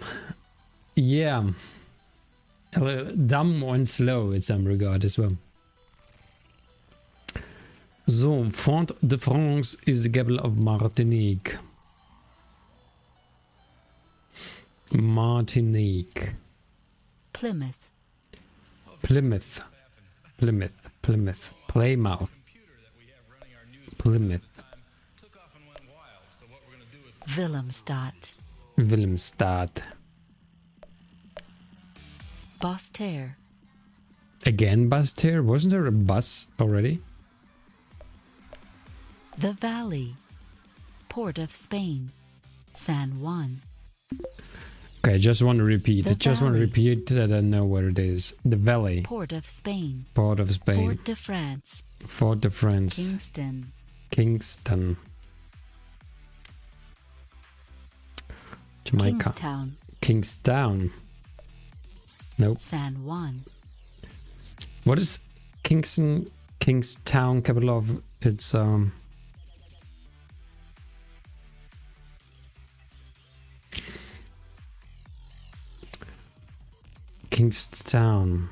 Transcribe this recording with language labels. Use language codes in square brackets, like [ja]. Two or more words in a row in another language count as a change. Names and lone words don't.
[en] Yeah. Dumb and slow in some regard as well. So, Fort-de-France is the capital of Martinique. Martinique. Plymouth. Plymouth. Plymouth. Plymouth. Plymouth. Plymouth. Willemstad. Willemstad. Basseterre. Again, Basseterre? Wasn't there a bus already? The Valley. Port of Spain. San Juan. Okay, I just want to repeat. The I just want to Valley. repeat that I know where it is. The Valley. Port of Spain. Port of Spain. Fort de France. Fort de France. Kingston. Kingston. Jamaica. Kingstown. Kingstown. Nope. San Juan. What is Kingston? Kingstown, capital of? It's Kingstown.